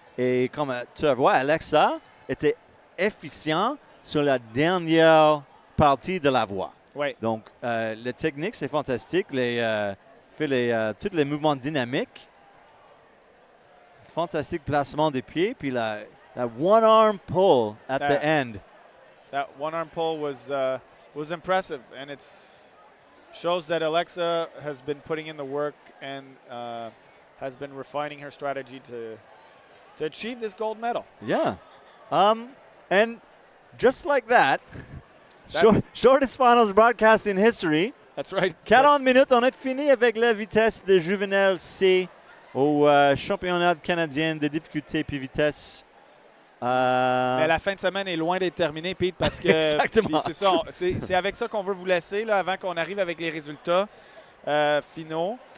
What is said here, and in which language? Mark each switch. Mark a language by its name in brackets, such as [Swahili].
[French] Et comme tu la vois, Alexa était efficient sur la dernière partie de la voie. Oui. Donc, la technique, c'est fantastique. Tous les mouvements dynamiques. Fantastique placement des pieds. Puis la [English] one-arm pull at the end. That one-arm pull was impressive. And it shows that Alexa has been putting in the work and has been refining her strategy to achieve this gold medal. Yeah. And just like that, shortest finals broadcast in history. That's right. [French] 40 minutes, on est fini avec la vitesse de juvénile C au championnat canadien de difficulté puis vitesse. Mais la fin de semaine est loin d'être terminée, Pete, parce que exactement. C'est ça. C'est avec ça qu'on veut vous laisser là, avant qu'on arrive avec les résultats finaux.